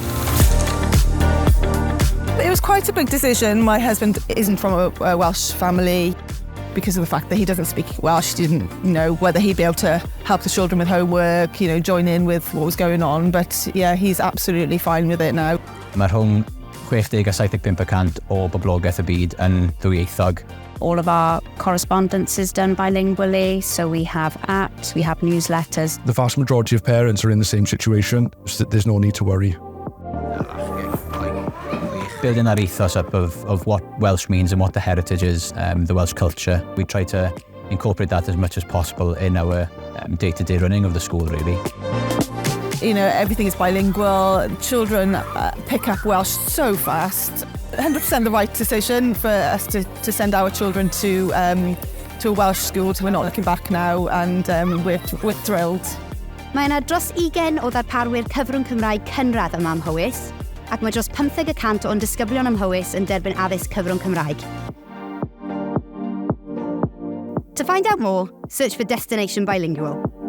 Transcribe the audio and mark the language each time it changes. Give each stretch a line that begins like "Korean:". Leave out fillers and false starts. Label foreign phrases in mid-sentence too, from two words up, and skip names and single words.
English: It was quite a big decision. My husband isn't from a Welsh family. Because of the fact that he doesn't speak Welsh, he didn't know whether he'd be able to help the children with homework, join in with what was going on. But yeah, he's absolutely fine with it now.
Welsh: Mae rhwng 60 a 75% o boblogaeth y byd yn ddwyieithog.
English: All of our correspondence is done bilingually, so we have apps, we have newsletters. The vast majority of parents are in the same situation, so there's no need to worry. Building that ethos up of what Welsh means and what the heritage is, the Welsh culture. We try to incorporate that as much as possible in our day-to-day running of the school, really. Everything is bilingual. Children pick up Welsh so fast. 100% the right decision for us to send our children to a Welsh school, so we're not looking back now, and we're thrilled.
Welsh: Mae yna dros 20 o ddarparwyr cyfrwng Cymraeg cynradd yma ym Mhywys, ac mae dros 50% o'n disgyblion ym Mhywys yn derbyn addysg cyfrwng Cymraeg.
English: To find out more, search for Destination Bilingual.